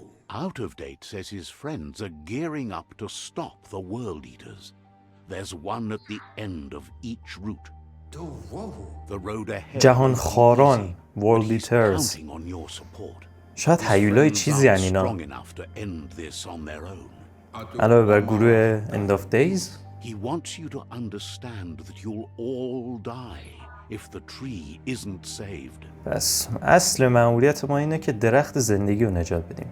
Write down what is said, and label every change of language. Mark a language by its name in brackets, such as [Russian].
[English] Out of Date says his friends are gearing up to stop the World Eaters. There's one at the end of each route. The road ahead [Persian] جهان خاران World Eaters. [English] counting on your support. [Persian] شاید هیولای چیزی هن اینا. [English] Strong enough to end this on their own. [Persian] علاوه بر گروه End of Days. [English] He wants you to understand that you'll all die if the tree isn't saved. [Persian] پس اصل مأموریت ما اینه که درخت زندگی رو نجات بدیم.